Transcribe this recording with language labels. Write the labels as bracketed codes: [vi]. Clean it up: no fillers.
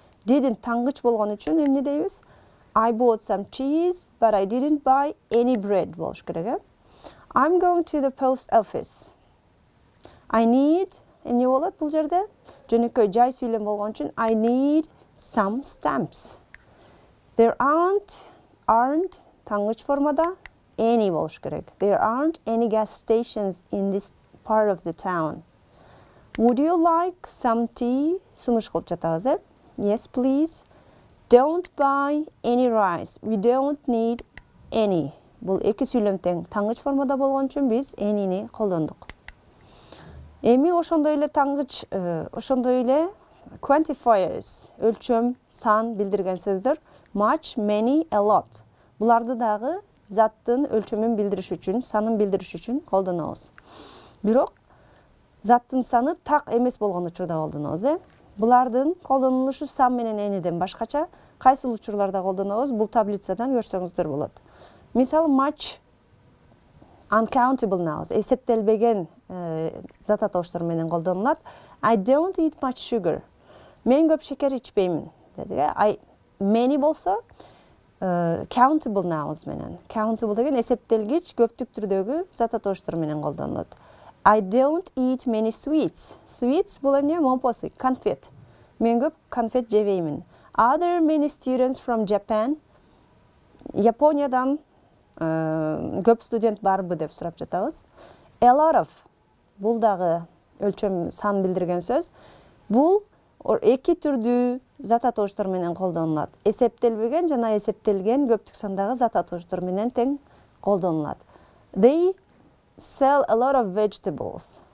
[ky] Didn't тангыч болгон үчүн эмне дейбиз? [en] I bought some cheese, but I didn't buy any bread [ky] болуш керек. [en] I'm going to the post office. [ky] I need эмне болот бул жерде? Жөнөкөй жай сүйлөм болгон үчүн [en] I need some stamps. [ky] There aren't тангыч формада any болуш керек. [en] There aren't any gas stations in this part of the town. Would you like some tea? [ky] Сунуш кылып жатабыз. [en] Yes, please. Don't buy any rice. We don't need any. [ky] Бул эки сүйлөм тең тангыч формада болгон үчүн биз any'ни колдондук. Эми ошондой эле таңгыч, ошондой эле quantifiers, өлчөм, сан билдирген сөздөр much, many, a lot. Буларды дагы заттын өлчөмүн билдириш үчүн, санын билдириш үчүн колдонобуз. Бирок заттын саны так эмес болгон учурда колдонобуз, Булардын колдонулушу some менен anyден башкача. Кайсыл учурларда колдонобуз? Бул таблицадан көрсөңүздөр болот. Мисалы much uncountable nouns, эсептелбеген зат аталыштар менен колдонулат. [en] I don't eat much sugar. [ky] Мен көп шекер ичпеймин дедик. Many болсо countable nouns менен. Countable деген эсептелгич көптүк түрдөгү зат аталыштар менен колдонулат. [en] I don't eat many sweets. [ky] Sweets бул эмне? Момпосу, конфет. Мен көп конфет жебеймин. [en] Are there many students from Japan? [ky] Япониядан көп студент барбы деп сурап жатабыз. A lot of. Бул дагы өлчөм сан билдирген сөз. Бул эки түрдүү зат аталыштар менен колдонулат. Эсептелбеген жана эсептелген көптүк сандагы зат аталыштар менен тең колдонулат. [en] They sell a lot of vegetables.